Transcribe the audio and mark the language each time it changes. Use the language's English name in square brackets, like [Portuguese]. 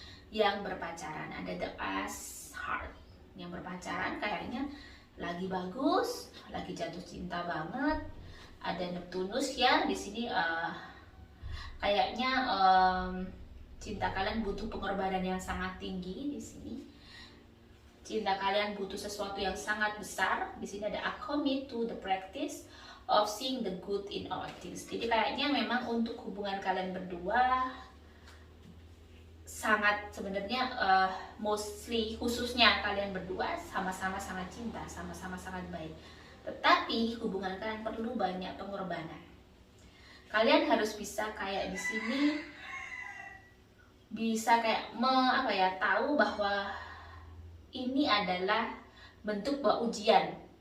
[Indonesian] Yang berpacaran ada the Ace Heart. Yang berpacaran kayaknya lagi bagus, lagi jatuh cinta banget, ada Neptunus ya di sini. Kayaknya cinta kalian butuh pengorbanan yang sangat tinggi di sini. Cinta kalian butuh sesuatu yang sangat besar. [English] Di sini ada a commit to the practice of seeing the good in all things. [Indonesian] Jadi kayaknya memang untuk hubungan kalian berdua sangat sebenarnya mostly khususnya kalian berdua sama-sama sangat cinta, sama-sama sangat baik. Tetapi hubungan kalian perlu banyak pengorbanan. Kalian harus bisa kayak di sini bisa kayak tahu bahwa ini adalah bentuk bahwa ujian.